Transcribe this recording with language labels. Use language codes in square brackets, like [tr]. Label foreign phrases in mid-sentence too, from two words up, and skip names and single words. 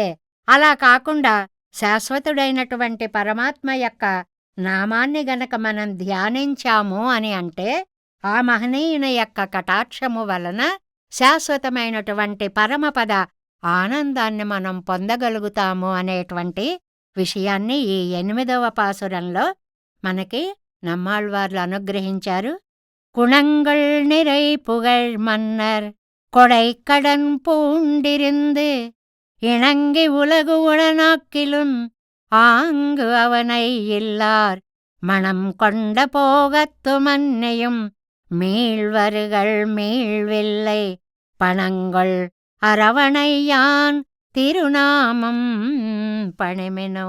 [te] అలా కాకుండా శాశ్వతుడైనటువంటి పరమాత్మ యొక్క నామాన్ని గనక మనం ధ్యానించాము అని అంటే ఆ మహనీయుని యొక్క కటాక్షము వలన శాశ్వతమైనటువంటి పరమపద ఆనందాన్ని మనం పొందగలుగుతాము అనేటువంటి విషయాన్ని ఈ 8వ పాసురంలో మనకి నమ్మాళ్వార్లు అనుగ్రహించారు. [ta] குணங்கள் நிறை புகழ் மன்னர் கொடைக்கடன் பூண்டிருந்து இணங்கி உலகு உளனாக்கிலும் ஆங்கு அவனை இல்லார் மனம் கொண்ட போகத்து மன்னையும் மீள்வருகள் மீள்வில்லை பணங்கள் அரவணையான் திருநாமம் பணிமினோ.